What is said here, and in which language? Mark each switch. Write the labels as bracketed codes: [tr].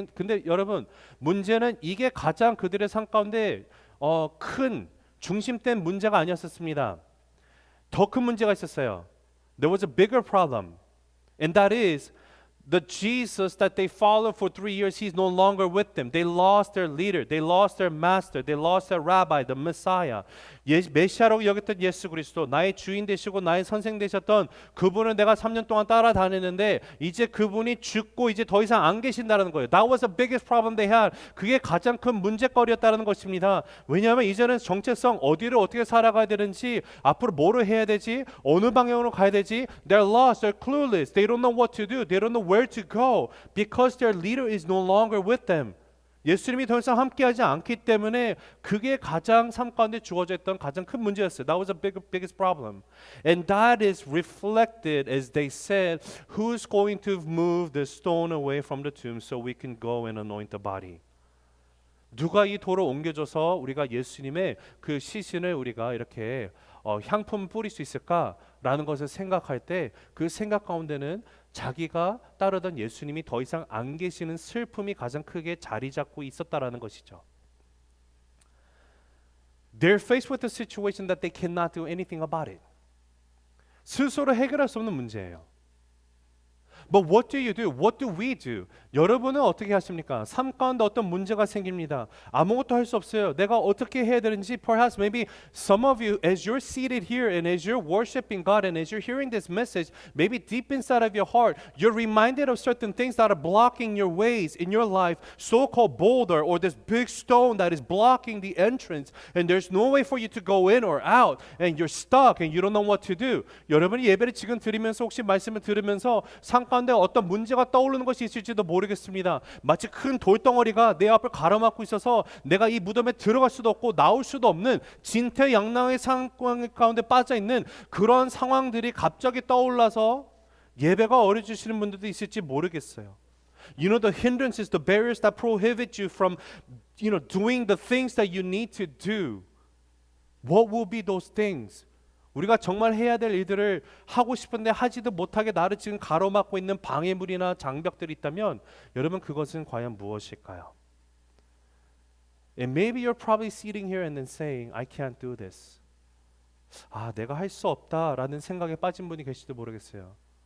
[ko] 근데 여러분, 문제는 이게 가장 그들의 삶 가운데 큰 중심된 문제가 아니었습니다. 더 큰 문제가 있었어요. [en] There was a bigger problem, and that is the Jesus that they followed for 3 years, he's no longer with them. They lost their leader. They lost their master. They lost their rabbi, the Messiah. [ko] 메시아로 여겼던 예수 그리스도, 나의 주인 되시고 나의 선생 되셨던 그분을 내가 3년 동안 따라다녔는데 이제 그분이 죽고 이제 더 이상 안 계신다는 거예요. [en] That was the biggest problem they had. [ko] 그게 가장 큰 문제거리였다는 것입니다. 왜냐하면 이제는 정체성, 어디를 어떻게 살아가야 되는지, 앞으로 뭐를 해야 되지, 어느 방향으로 가야 되지, [en] they're lost, they're clueless, they don't know what to do, they don't know where to go because their leader is no longer with them. [ko] 예수님이 더 이상 함께하지 않기 때문에 그게 가장 삶 가운데 주어져 있던 가장 큰 문제였어요. [en] That was the biggest problem. And that is reflected as they said, who's going to move the stone away from the tomb so we can go and anoint the body? [ko] 누가 이 돌을 옮겨줘서 우리가 예수님의 그 시신을 우리가 이렇게 향품을 뿌릴 수 있을까라는 것을 생각할 때 그 생각 가운데는 자기가 따르던 예수님이 더 이상 안 계시는 슬픔이 가장 크게 자리 잡고 있었다라는 것이죠. [en] They're faced with a situation that they cannot do anything about it. [ko] 스스로 해결할 수 없는 문제예요. [en] But what do you do? What do we do? [ko] 여러분은 어떻게 하십니까? 삶 가운데 어떤 문제가 생깁니다. 아무것도 할 수 없어요. 내가 어떻게 해야 되는지 [en] perhaps maybe some of you as you're seated here and as you're worshiping God and as you're hearing this message, maybe deep inside of your heart, you're reminded of certain things that are blocking your ways in your life, so-called boulder or this big stone that is blocking the entrance and there's no way for you to go in or out and you're stuck and you don't know what to do. [ko] 여러분이 예배를 지금 드리면서 혹시 말씀을 들으면서 삶 가운데 어떤 문제가 떠오르는 것이 있을지도 모르겠습니다. 마치 큰 돌덩어리가 내 앞을 가로막고 있어서 내가 이 무덤에 들어갈 수도 없고 나올 수도 없는 진퇴양난의 상황 가운데 빠져 있는 그런 상황들이 갑자기 떠올라서 예배가 어려지시는 분들도 있을지 모르겠어요. [en] You know, the hindrances, the barriers that prohibit you from, doing the things that you need to do. What will be those things? [ko] 우리가 정말 해야 될 일들을 하고 싶은데 하지도 못하게 나를 지금 가로막고 있는 방해물이나 장벽들이 있다면 여러분 그것은 과연 무엇일까요? [en] And maybe you're probably sitting here and then saying, I can't do this. [ko] 내가 할 수 없다라는 생각에 빠진 분이 계실지도 모르겠어요.